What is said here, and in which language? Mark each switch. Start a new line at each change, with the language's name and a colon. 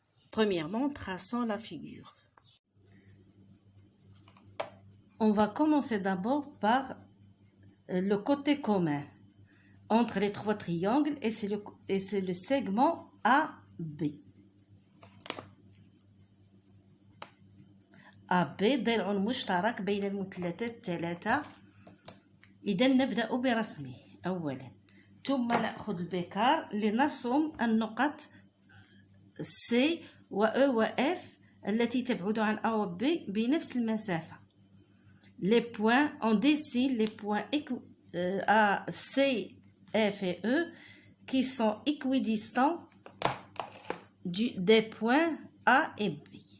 French: Premièrement, traçons la figure. On va commencer d'abord par le côté commun entre les trois triangles et c'est le segment AB.
Arabic: AB ضلع مشترك بين المثلثات الثلاثة. إذا نبدأ برسمه أولا، ثم نأخذ البكار لنرسم النقط C و E و F التي تبعد عن A و B بنفس المسافة.
French: Les points, on dessine les points A, C, F et E qui sont équidistants des points A et B.